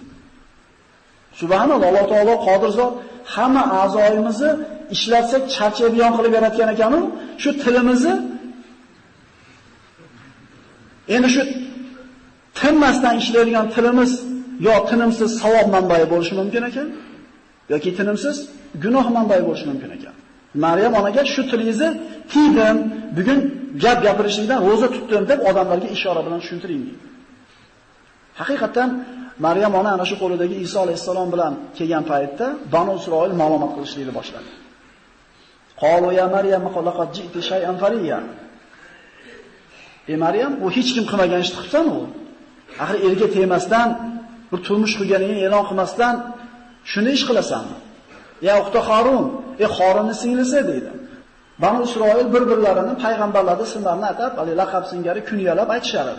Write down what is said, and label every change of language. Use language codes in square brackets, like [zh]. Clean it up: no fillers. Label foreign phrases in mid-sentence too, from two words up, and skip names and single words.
[uz] Subhanalloh, Alloh taolo qodir zot, hamma a'zoyimizni ishlatsak charchab yon qilib yaratgan ekan-u, shu tilimizni endi shu tinmasdan ishlaydigan tilimiz yo tinimsiz savob manbai bo'lishi mumkin ekan, yoki tinimsiz gunoh manbai bo'lishi mumkin ekan. Maryam onaga shu tilingizni tiydim, bugun gap gapirishingdan roza tutdim deb odamlarga ishora bilan tushuntiring deydi. Haqiqatan Maryam ona ana shu qo'lidagi Iso alayhisalom bilan kelgan paytda Banu Isroil ma'lumot qilishlikni boshladi. [ar] Qalu ya Maryam laqad ji'ti shay'an fariya. [uz] Maryam, u hech kim qilmagan ishni qilsan u. Axir erga tegmasdan, bir turmush qilganingni e'lon qilmasdan shuni ish qilasanmi? [ar] Ya uxta Harun, [uz] Harunning singlisi deydi. Banu Isroil bir-birlarini payg'ambarlarning ismlarini atab, laqab singari kunyalab aytishar edi.